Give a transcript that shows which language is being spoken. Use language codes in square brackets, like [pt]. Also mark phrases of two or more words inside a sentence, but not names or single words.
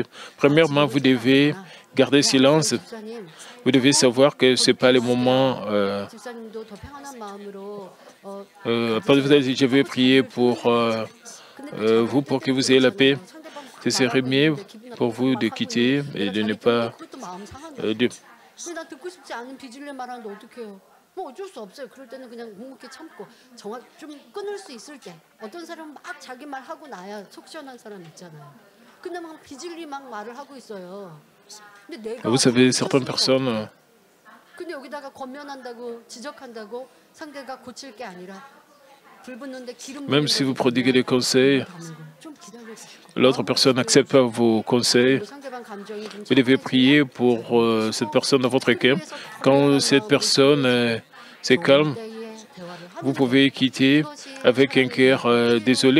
[fr] Premièrement, vous devez garder silence. Vous devez savoir que ce n'est pas le moment. Vous avez dit, je vais prier pour vous, pour que vous ayez la paix. Ce serait mieux pour vous de quitter et de ne pas... [ko] 어쩔 수 없어요. 그럴 때는 그냥 묵묵히 참고 좀 끊을 수 있을 때 어떤 사람은 막 자기 말 하고 나야 속 시원한 사람 있잖아요. 근데 막 비질리 막 말을 하고 있어요. 근데 내가 [fr] Vous savez, certaines personnes... [ko] 근데 여기다가 권면한다고 지적한다고 상대가 고칠 게 아니라 불붙는데 기름 [fr] Même si vous prodiguez des conseils, l'autre personne n'accepte pas vos conseils. Vous devez prier pour cette personne dans votre cœur. Quand cette personne c'est calme, vous pouvez quitter avec un cœur désolé.